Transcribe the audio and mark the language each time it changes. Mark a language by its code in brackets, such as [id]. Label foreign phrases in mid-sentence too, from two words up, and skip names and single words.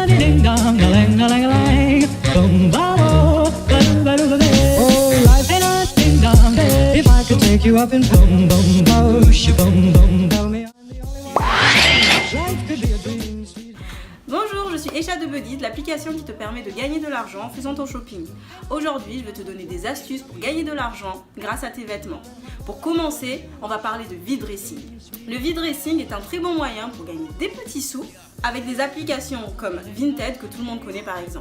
[en] ding dong, a lang, a lang, a lang. Boom, ba, oh, ba, do, ba, oh, life ain't a ding dong. If I could take you up and boom, boom, boom, boom, boom, tell me I'm the only one. Life could be a dream, sweet. [fr] Bonjour, je suis Esha de Budit, l'application qui te permet de gagner de l'argent en faisant ton shopping. Aujourd'hui, je vais te donner des astuces pour gagner de l'argent grâce à tes vêtements. Pour commencer, on va parler de V-Dressing. Le V-Dressing est un très bon moyen pour gagner des petits sous avec des applications comme Vinted que tout le monde connaît par exemple.